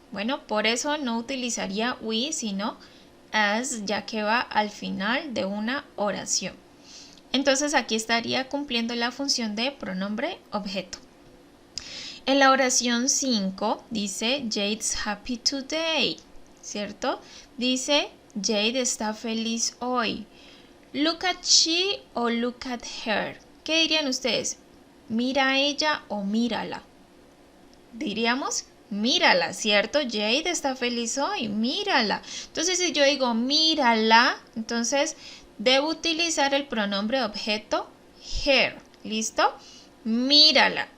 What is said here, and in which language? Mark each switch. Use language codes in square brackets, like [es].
[es] Bueno, por eso no utilizaría we, sino as, ya que va al final de una oración. Entonces aquí estaría cumpliendo la función de pronombre objeto. En la oración 5 dice [en] Jade's happy today, [es] ¿cierto? Dice Jade está feliz hoy. [en] Look at she [es] o [en] look at her. [es] ¿qué dirían ustedes? ¿Mira a ella o mírala? Diríamos mírala, ¿cierto? Jade está feliz hoy, mírala. Entonces, si yo digo mírala, entonces debo utilizar el pronombre objeto her. ¿Listo? Mírala.